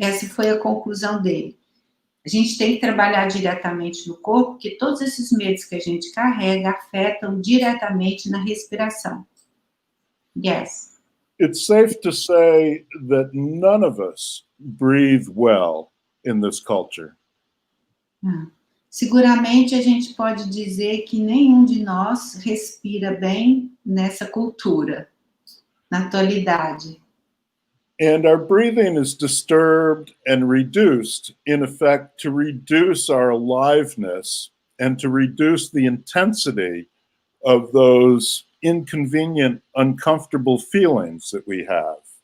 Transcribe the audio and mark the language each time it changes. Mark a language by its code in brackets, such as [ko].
[pt] Essa foi a conclusão dele. A gente tem que trabalhar diretamente no corpo, porque todos esses medos que a gente carrega afetam diretamente na respiração. Yes. [en] It's safe to say that none of us breathe well in this culture. [pt] Seguramente a gente pode dizer que nenhum de nós respira bem nessa cultura, na atualidade. [en] And our breathing is disturbed and reduced, in effect, to reduce our aliveness and to reduce the intensity of those inconvenient, uncomfortable feelings that we have.